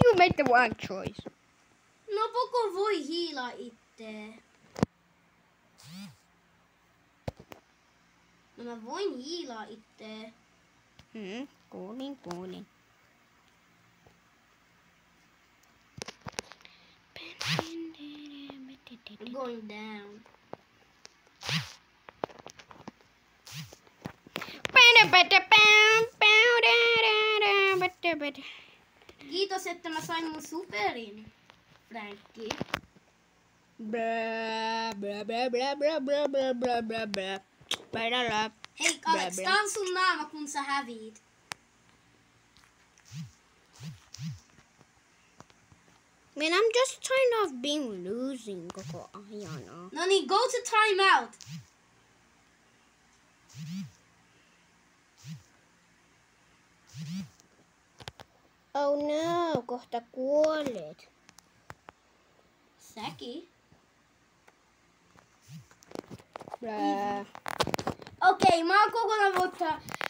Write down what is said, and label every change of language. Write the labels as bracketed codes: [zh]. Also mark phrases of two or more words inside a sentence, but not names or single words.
[en] make the one choice. [fi] No Poco voi hiilaa itse. No mä voin hiilaa itse. Kuulin. [en] I'm going down. [fi] Kiitos, että mä sain mun superin, Frankki. Hei, Alex, tää on sun naama, kun sä häviit. [en] Man, I'm just tired of being losing [fi] koko ajan. No niin, [en] go to timeout. Oh no, [fi] kohta kuolet. Säkin. Okei, mä oon kokonaan voittaa.